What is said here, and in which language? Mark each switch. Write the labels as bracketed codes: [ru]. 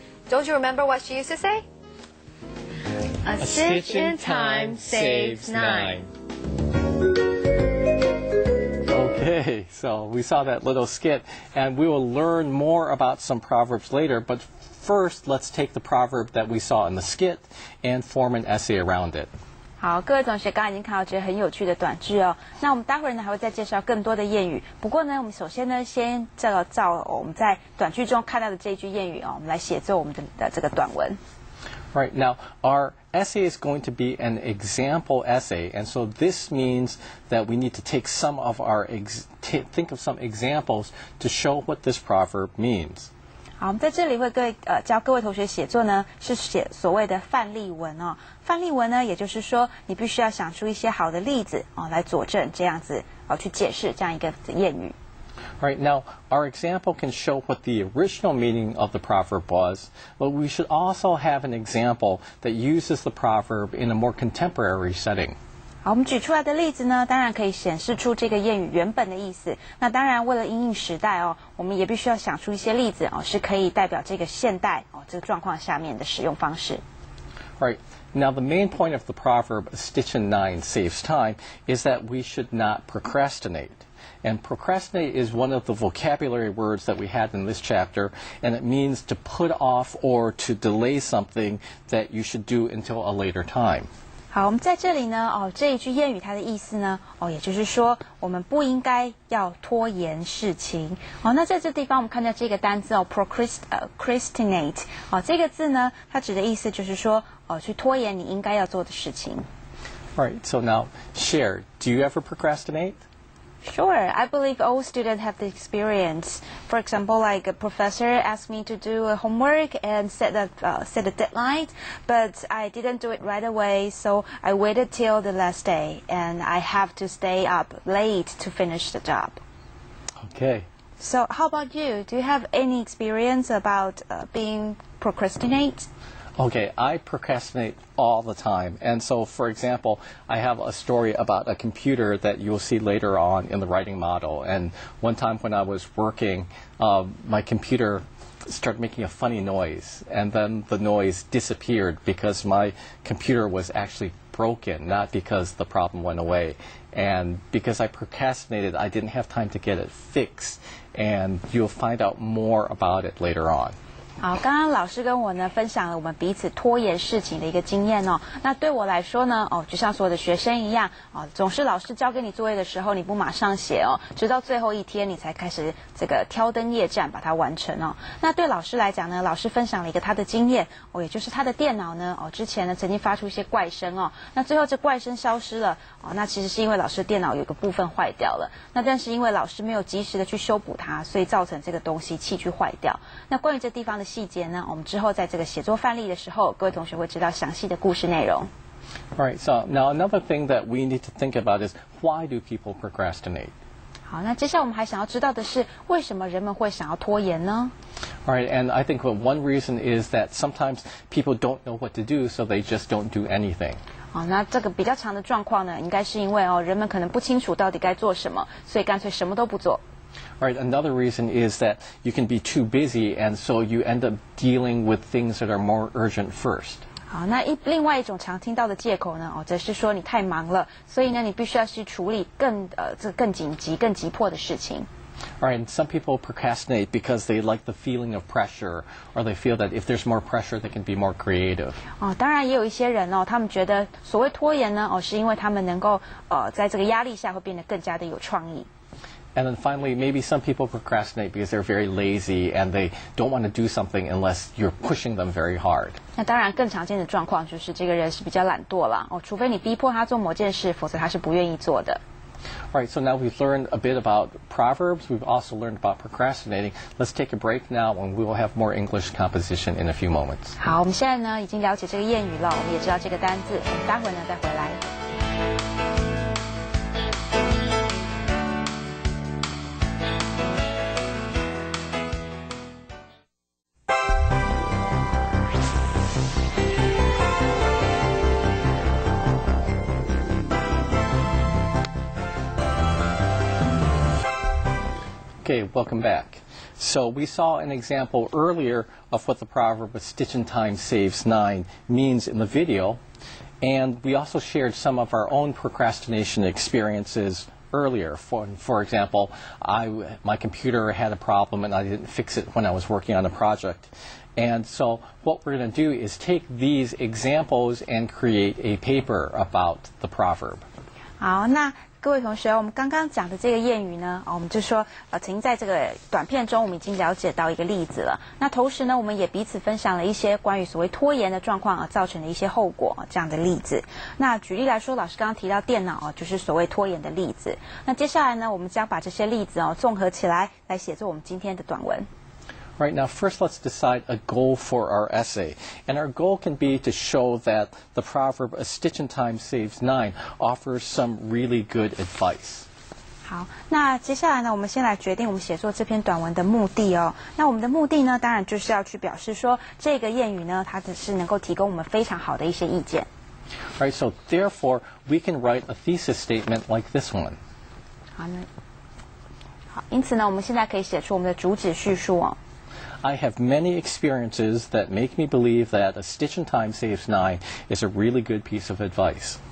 [en] Don't you remember what she used to say? A stitch in time saves nine. Okay, so we saw that little skit, and we will learn more about some proverbs later, but first let's take the proverb that we saw in the skit and form an essay around it. [zh] 好，各位同学刚刚已经看到这个很有趣的短句哦。那我们待会儿呢还会再介绍更多的谚语。不过呢，我们首先呢先照我们在短句中看到的这一句谚语哦，我们来写作我们的这个短文。 [en] Right, now our essay is going to be an example essay, and so this means that we need to take some of our think of some examples to show what this proverb means. [zh] 好，我们在这里会教各位同学写作呢，是写所谓的范例文哦。范例文呢，也就是说你必须要想出一些好的例子哦，来佐证这样子去解释这样一个谚语。 [en] Right, now our example can show what the original meaning of the proverb was, but we should also have an example that uses the proverb in a more contemporary setting. [zh] 好，我们举出来的例子呢，当然可以显示出这个谚语原本的意思。那当然，为了因应时代哦，我们也必须要想出一些例子哦，是可以代表这个现代这个状况下面的使用方式。 [en] Right. Now, the main point of the proverb, "A stitch in nine saves time," is that we should not procrastinate. And procrastinate is one of the vocabulary words that we had in this chapter, and it means to put off or to delay something that you should do until a later time. [zh] 好，我们在这里呢，这一句谚语它的意思呢，也就是说，我们不应该要拖延事情。那在这地方我们看到这个单字procrastinate，这个字呢，它指的意思就是说，去拖延你应该要做的事情。 [en] All right, so now, share. Do you ever procrastinate? Sure, I believe all students have the experience. For example, like a professor asked me to do a homework and set a deadline, but I didn't do it right away, so I waited till the last day, and I have to stay up late to finish the job. Okay. So how about you? Do you have any experience about being procrastinate? Okay, I procrastinate all the time. And so, for example, I have a story about a computer that you'll see later on in the writing model. And one time when I was working, my computer started making a funny noise. And then the noise disappeared because my computer was actually broken, not because the problem went away. And because I procrastinated, I didn't have time to get it fixed. And you'll find out more about it later on. [zh] 好，刚刚老师跟我呢分享了我们彼此拖延事情的一个经验哦。那对我来说呢，就像所有的学生一样，总是老师交给你作业的时候，你不马上写哦，直到最后一天你才开始这个挑灯夜战把它完成哦。那对老师来讲呢，老师分享了一个他的经验哦，也就是他的电脑呢之前呢曾经发出一些怪声哦，那最后这怪声消失了哦，那其实是因为老师的电脑有个部分坏掉了，那但是因为老师没有及时的去修补它，所以造成这个东西器具坏掉。那关于这地方的细节呢，我们之后在这个写作范例的时候，各位同学会知道详细的故事内容。 [en] All right, so now another thing that we need to think about is why do people procrastinate? [zh] 好，那接下来我们还想要知道的是，为什么人们会想要拖延呢？ [en] All right, and I think one reason is that sometimes people don't know what to do, so they just don't do anything. [zh] 好，那这个比较长的状况呢，应该是因为人们可能不清楚到底该做什么，所以干脆什么都不做。 [en] All right, another reason is that you can be too busy, and so you end up dealing with things that are more urgent first. [zh] 好，那另外一种常听到的借口呢，则是说你太忙了，所以呢，你必须要去处理更紧急、更急迫的事情。 [en] All right, and some people procrastinate because they like the feeling of pressure, or they feel that if there's more pressure, they can be more creative. [zh] 当然也有一些人他们觉得所谓拖延呢，是因为他们能够在这个压力下会变得更加的有创意。 [en] And then finally, maybe some people procrastinate because they're very lazy and they don't want to do something unless you're pushing them very hard. [zh] 那当然，更常见的状况就是这个人是比较懒惰啦，除非你逼迫他做某件事，否则他是不愿意做的。 [en] All right, so now we've learned a bit about proverbs. We've also learned about procrastinating. Let's take a break now, and we will have more English composition in a few moments. [zh] 好，我们现在呢已经了解这个谚语了，我们也知道这个单字，我们待会呢再回来。 [en] Okay, welcome back. So we saw an example earlier of what the proverb "a stitch in time saves nine" means in the video, and we also shared some of our own procrastination experiences earlier. For example, my computer had a problem and I didn't fix it when I was working on a project. And so what we're going to do is take these examples and create a paper about the proverb. [zh] 好，那各位同学，我们刚刚讲的这个谚语呢，我们就说，曾经在这个短片中，我们已经了解到一个例子了。那同时呢，我们也彼此分享了一些关于所谓拖延的状况造成的一些后果这样的例子。那举例来说，老师刚刚提到电脑就是所谓拖延的例子。那接下来呢，我们将把这些例子综合起来，来写作我们今天的短文。 [en] Right, now first let's decide a goal for our essay. And our goal can be to show that the proverb, a stitch in time saves nine, offers some really good advice. [zh] 好，那接下来呢，我们先来决定我们写作这篇短文的目的哦。那我们的目的呢，当然就是要去表示说，这个谚语呢，它只是能够提供我们非常好的一些意见。 [en] Right, so therefore, we can write a thesis statement like this one. [zh] 好，因此呢，我们现在可以写出我们的主旨叙述哦。 [en] I have many experiences that make me believe that a stitch in time saves nine is a really good piece of advice.